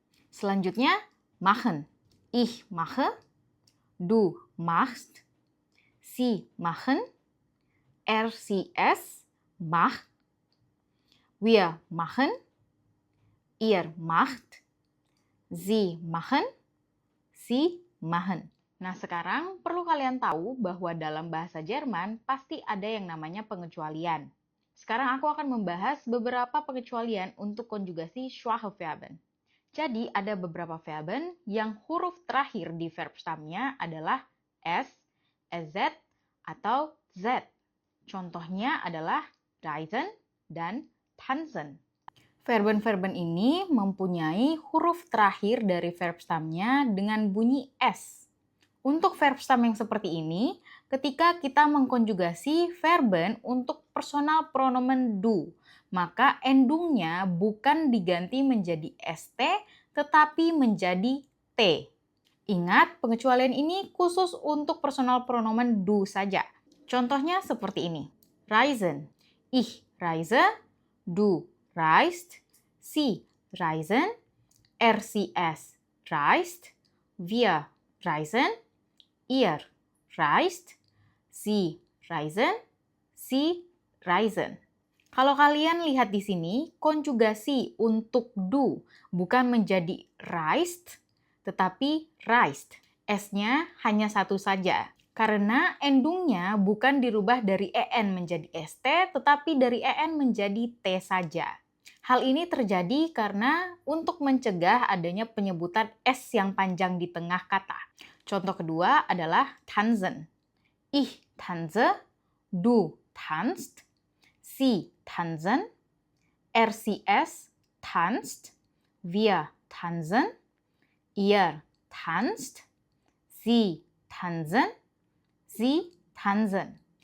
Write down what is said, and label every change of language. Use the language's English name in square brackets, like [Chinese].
[Indonesian] Selanjutnya, [German] machen. Ich mache, du machst, sie machen, sie es macht, wir machen, ihr macht, sie machen, sie machen. [Indonesian] Nah, sekarang perlu kalian tahu bahwa dalam bahasa Jerman pasti ada yang namanya pengecualian. Sekarang aku akan membahas beberapa pengecualian untuk konjugasi schwache Verben. Jadi, ada beberapa Verben yang huruf terakhir di verb stamnya adalah S, SZ, atau Z. Contohnya adalah reisen dan tanzen. Verben-verben ini mempunyai huruf terakhir dari verb stamnya dengan bunyi S. Untuk verb stam yang seperti ini, ketika kita mengkonjugasi verben untuk personal pronomen du, maka endungnya bukan diganti menjadi st, tetapi menjadi t. Ingat, pengecualian ini khusus untuk personal pronomen du saja. Contohnya seperti ini. Reisen. [German] Ich reise, du reist, sie reisen, sie es reist, wir reisen, ihr reist, sie reisen, sie reisen. [Indonesian] Kalau kalian lihat di sini, konjugasi untuk do bukan menjadi reist, tetapi reist. S-nya hanya satu saja. Karena endungnya bukan dirubah dari en menjadi st, tetapi dari en menjadi t saja. Hal ini terjadi karena untuk mencegah adanya penyebutan s yang panjang di tengah kata. Contoh kedua adalah tanzen. [German] Ich tanze, du tanzt, sie tanzen, sie tanzt, wir tanzen, ihr tanzt, sie tanzen, sie tanzen.